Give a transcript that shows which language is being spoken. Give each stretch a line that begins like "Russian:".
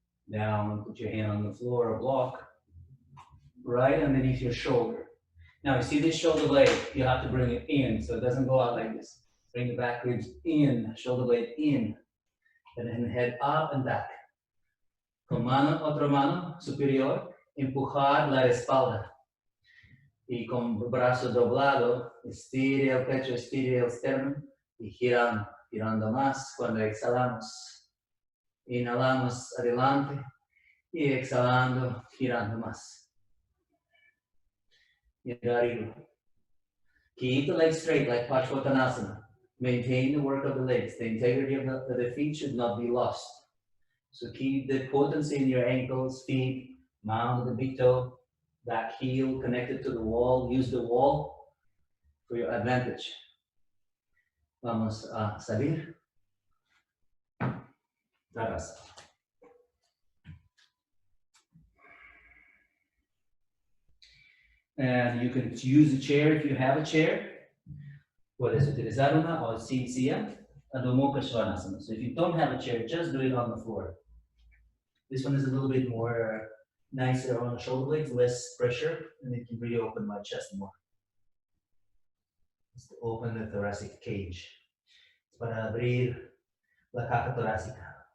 English: Down, put your hand on the floor or block. Right underneath your shoulder. Now you see this shoulder blade, you have to bring it in so it doesn't go out like this. Bring the back ribs in, shoulder blade in, and then head up and back.
Spanish: Con mano, otra mano superior, empujar la espalda. Y con brazo doblado, estire el pecho, estire el sternum y girando, girando más cuando exhalamos. Inhalamos adelante y exhalando, girando más.
English: Keep the legs straight like Paschimottanasana. Maintain the work of the legs. The integrity of the feet should not be lost. So keep the potency in your ankles, feet, mound of the big toe, back heel connected to the wall. Use the wall for your advantage.
Spanish: Vamos a salir.
English: Tadasana. And you can use a chair if you have a chair.
Spanish: Puedes utilizar una o sin silla.
English: Adho Mukha Svanasana. So if you don't have a chair, just do it on the floor. This one is a little bit more nicer on the shoulder blades, less pressure, and it can really open my chest more. is to open the thoracic cage.
Spanish: Para abrir la caja torácica.